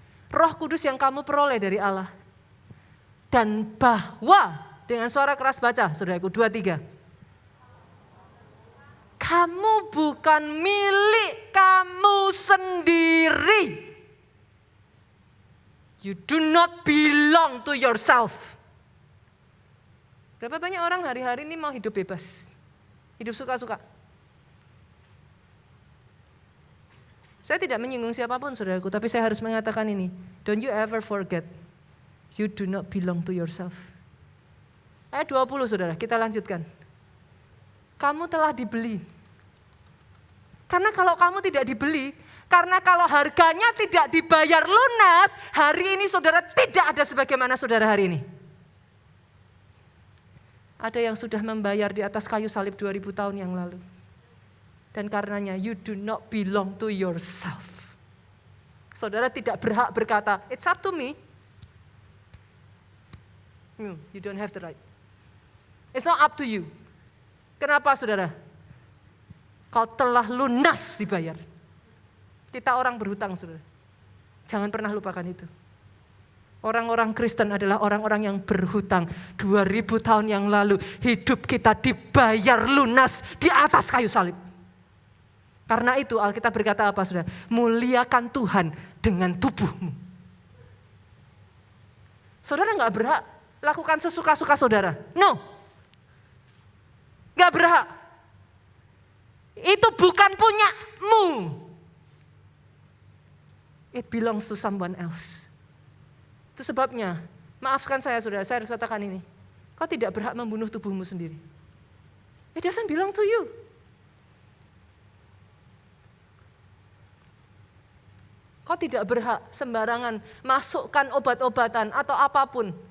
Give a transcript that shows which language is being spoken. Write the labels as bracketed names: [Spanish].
[Indonesian] Roh Kudus yang kamu peroleh dari Allah. Dan bahwa, dengan suara keras baca, saudaraku, 2-3. Kamu bukan milik kamu sendiri. [English] You do not belong to yourself. [Indonesian] Berapa banyak orang hari-hari ini mau hidup bebas. Hidup suka-suka. Saya tidak menyinggung siapapun saudaraku, tapi saya harus mengatakan ini. [English] Don't you ever forget, you do not belong to yourself. [Indonesian] Ayat 20 saudara, kita lanjutkan. Kamu telah dibeli. Karena kalau kamu tidak dibeli, karena kalau harganya tidak dibayar lunas, hari ini saudara tidak ada sebagaimana saudara hari ini. Ada yang sudah membayar di atas kayu salib 2000 tahun yang lalu. Dan karenanya [English] you do not belong to yourself. [Indonesian] Saudara tidak berhak berkata, [English] it's up to me. You don't have the right. It's not up to you. [Indonesian] Kenapa saudara? Kau telah lunas dibayar. Kita orang berhutang saudara. Jangan pernah lupakan itu. Orang-orang Kristen adalah orang-orang yang berhutang. 2000 tahun yang lalu hidup kita dibayar lunas di atas kayu salib. Karena itu Alkitab berkata apa saudara? Muliakan Tuhan dengan tubuhmu. Saudara gak berhak lakukan sesuka-suka saudara. No. Gak berhak. Itu bukan punyamu. [English] It belongs to someone else. [Indonesian] Itu sebabnya, maafkan saya saudara, saya harus katakan ini. Kau tidak berhak membunuh tubuhmu sendiri. [English] It doesn't belong to you. [Indonesian] Kau tidak berhak sembarangan masukkan obat-obatan atau apapun.